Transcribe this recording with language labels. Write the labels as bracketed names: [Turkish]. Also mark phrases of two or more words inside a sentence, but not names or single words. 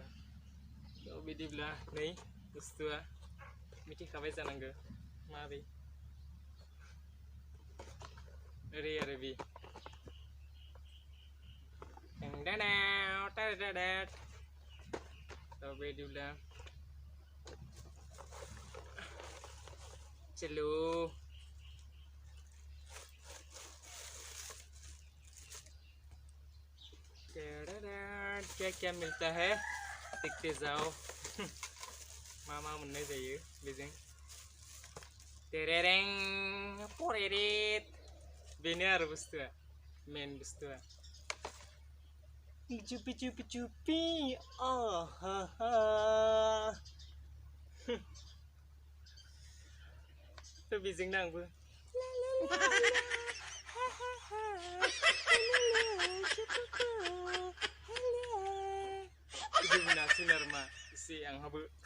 [Bodo] तो बिदिब्ला नै बुस्थुआ मिथिखाबाय जानांगौ माबे ओरै आरो बे तो बिदिब्ला [Hindi] चलो क्या मिलता है देखते जाओ [Bodo] मा मोननाय जायो बेजों तेरेरें परेरेट बेनो आरो बुस्थुआ मेन बुस्थुआ चुपी तो बेजोंनो आंबो नासिन आरो मा एसे आंहाबो